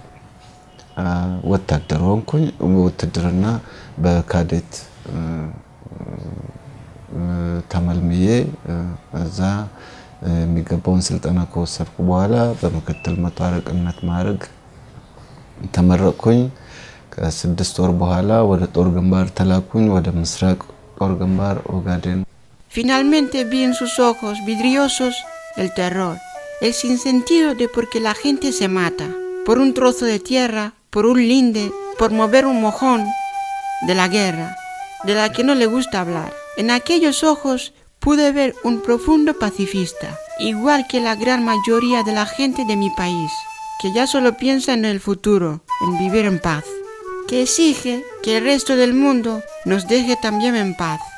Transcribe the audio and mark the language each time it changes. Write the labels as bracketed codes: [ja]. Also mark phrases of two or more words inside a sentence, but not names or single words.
[am] ወታደር ሆንኩኝ። ውትድርና በካዴት ተመልምዬ እዛ የሚገባውን ስልጠና ከወሰድኩ በኋላ በመከተል መቶ አለቅነት ማዕረግ ተመረቅኩኝ። ከ6 ወር በኋላ ወደ ጦር ግንባር ተላኩኝ። ወደ ምስራቅ ጦር ግንባር ኦጋዴን። [es] Finalmente vi en sus ojos vidriosos el terror, el sinsentido de por qué la gente se mata, por un trozo de tierra, por un linde, por mover un mojón de la guerra, de la que no le gusta hablar. En aquellos ojos pude ver un profundo pacifista, igual que la gran mayoría de la gente de mi país, que ya solo piensa en el futuro, en vivir en paz, que exige que el resto del mundo nos deje también en paz.